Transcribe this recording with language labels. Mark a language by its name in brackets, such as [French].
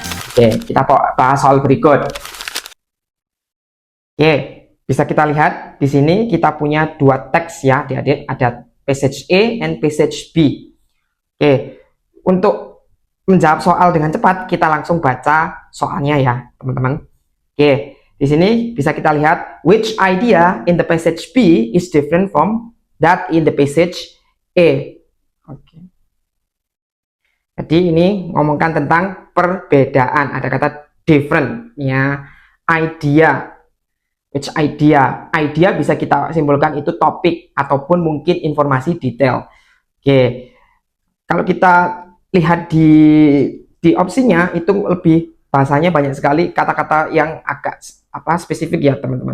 [Indonesian] Oke, kita bahas soal berikut. Oke, bisa kita lihat di sini kita punya dua teks ya, adik-adik. [English] Ada passage A and passage B. [Indonesian] Oke, untuk menjawab soal dengan cepat, kita langsung baca soalnya ya, teman-teman. Oke, di sini bisa kita lihat [English] which idea in the passage B is different from that in the passage A. [Indonesian] Oke. Jadi ini ngomongkan tentang perbedaan, ada kata different ya, idea. [English] Which idea? [Indonesian] Idea bisa kita simpulkan itu topik ataupun mungkin informasi detail. Oke. Kalau kita lihat di opsinya itu lebih bahasanya banyak sekali kata-kata yang agak spesifik ya, teman-teman.